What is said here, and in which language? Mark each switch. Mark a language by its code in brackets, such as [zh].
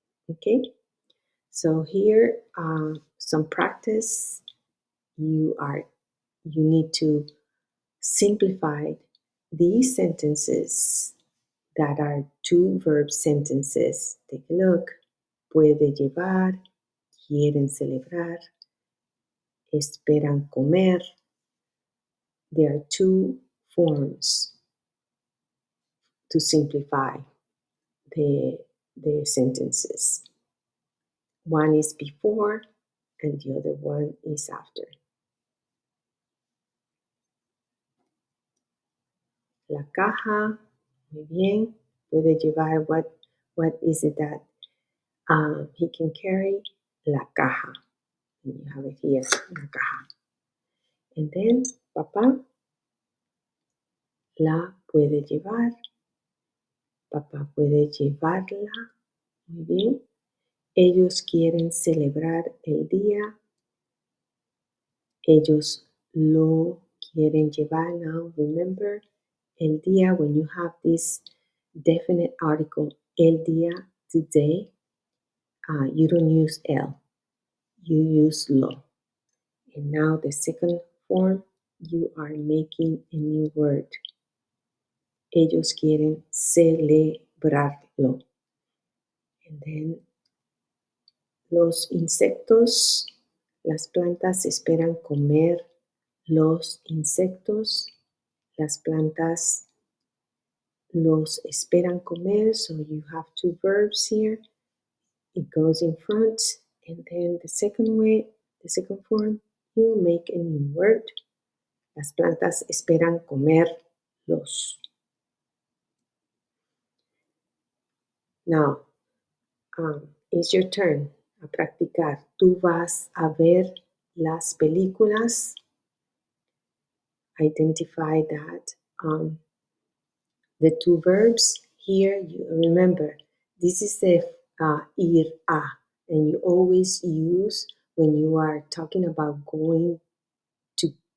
[en] Okay, so here some practice. You need to simplify these sentences that are two verb sentences. Take a look. [es] Puede llevar, quieren celebrar, esperan comer. [en] There are two forms to simplify the sentences. One is before and the other one is after. [es] La caja, muy bien. Puede llevar, [en] what is it that he can carry? [es] La caja. [en] And you have it here, [es] la caja. [en] And then, [es] papá la puede llevar. Papá puede llevarla. Muy bien. Ellos quieren celebrar el día. Ellos lo quieren llevar. [en] Now, remember, [es] el día, [en] when you have this definite article, el día, today, you don't use el. You use lo. And now the second form, you are making a new word. [es] Ellos quieren celebrarlo. [en] And then [es] los insectos, las plantas esperan comer los insectos. Las plantas los esperan comer. [en] So you have two verbs here. It goes in front. And then the second way, the second form, you make a new word. [es] Las plantas esperan comerlos. [en] Now, it's your turn [es] a practicar. Tú vas a ver las películas. [en] Identify that. The two verbs here, you remember, this is the ir a, and you always use when you are talking about going to